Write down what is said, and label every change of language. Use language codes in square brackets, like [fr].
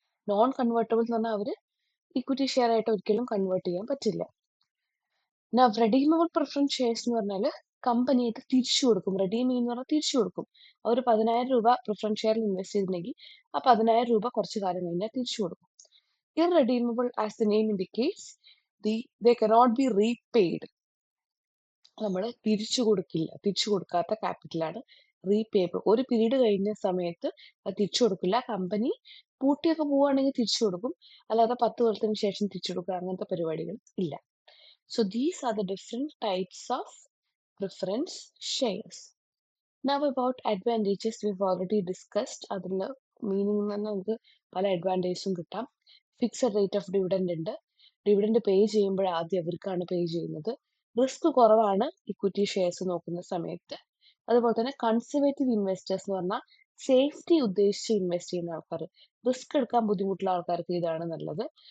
[ml] Non convertible എന്ന് പറഞ്ഞാൽ അവർ equity share ആയിട്ട് ഒരിക്കലും കൺവേർട്ട് ചെയ്യാൻ പറ്റില്ല. റെഡീമബിൾ പ്രിഫറൻസ് ഷെയർസ് എന്ന് പറഞ്ഞാൽ കമ്പനി ഇത് തിരിച്ചു കൊടുക്കും. റെഡീം എന്ന് പറഞ്ഞാൽ തിരിച്ചു കൊടുക്കും. അവർ 10,000 രൂപ പ്രിഫറൻസ് ഷെയറിൽ ഇൻവെസ്റ്റ് ചെയ്തിട്ടുണ്ടെങ്കിൽ ആ 10,000 രൂപ കുറച്ച് കാലം കഴിഞ്ഞാൽ തിരിച്ചു കൊടുക്കും. [en] Irredeemable, as the name indicates, they cannot be repaid. [ml] നമ്മൾ തിരിച്ചു കൊടുക്കാത്ത ക്യാപിറ്റലാണ് റീപേബിൾ. ഒരു പീരീഡ് കഴിഞ്ഞ സമയത്ത് അത് തിരിച്ചു കൊടുക്കില്ല. കമ്പനി പൂട്ടിയൊക്കെ പോവുകയാണെങ്കിൽ തിരിച്ചു കൊടുക്കും, അല്ലാതെ 10 കൊല്ലത്തിന് ശേഷം തിരിച്ചു കൊടുക്കുക അങ്ങനത്തെ പരിപാടികൾ ഇല്ല. [en] So these are the different types of preference shares. Now about advantages we've already discussed. [ml] അതിൽ മീനിങ് തന്നെ നമുക്ക് പല അഡ്വാൻറ്റേജസും കിട്ടാം. ഫിക്സഡ് റേറ്റ് ഓഫ് ഡിവിഡൻഡ് ഉണ്ട്. ഡിവിഡൻഡ് പേ ചെയ്യുമ്പോൾ ആദ്യം അവർക്കാണ് പേ ചെയ്യുന്നത്. റിസ്ക് കുറവാണ് ഇക്വിറ്റി ഷെയർസ് നോക്കുന്ന സമയത്ത്. അതുപോലെ തന്നെ കൺസർവേറ്റീവ് ഇൻവെസ്റ്റേഴ്സ് എന്ന് പറഞ്ഞാൽ സേഫ്റ്റി ഉദ്ദേശിച്ച് ഇൻവെസ്റ്റ് ചെയ്യുന്ന ആൾക്കാർ, റിസ്ക് എടുക്കാൻ ബുദ്ധിമുട്ടുള്ള ആൾക്കാർക്ക് ഇതാണ് നല്ലത്.